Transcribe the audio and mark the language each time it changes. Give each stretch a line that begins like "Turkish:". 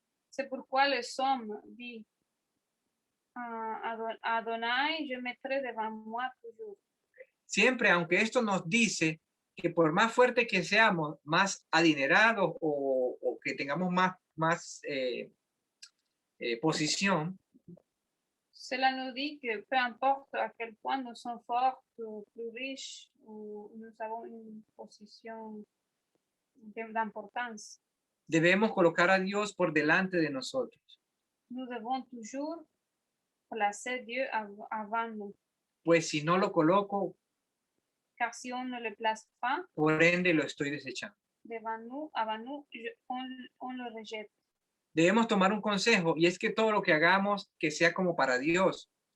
French: C'est pourquoi le psaume dit, Adonai, je mettrai devant moi toujours.
Spanish: Siempre, aunque esto nos dice que por más fuerte que seamos, más adinerados o que tengamos más posición,
French: Cela nous dit que peu importe à quel point nous sommes forts, plus riches, ou nous avons une position d'importance,
Spanish: debemos colocar a Dios por delante de nosotros.
French: nous devons toujours placer Dieu avant nous.
Spanish: Pues si no lo coloco,
French: Car si on ne le place pas
Spanish: por ende lo estoy desechando.
French: devant nous, avant nous, on le rejette.
Spanish: Debemos tomar un consejo, y es que todo lo que hagamos, que sea como para Dios.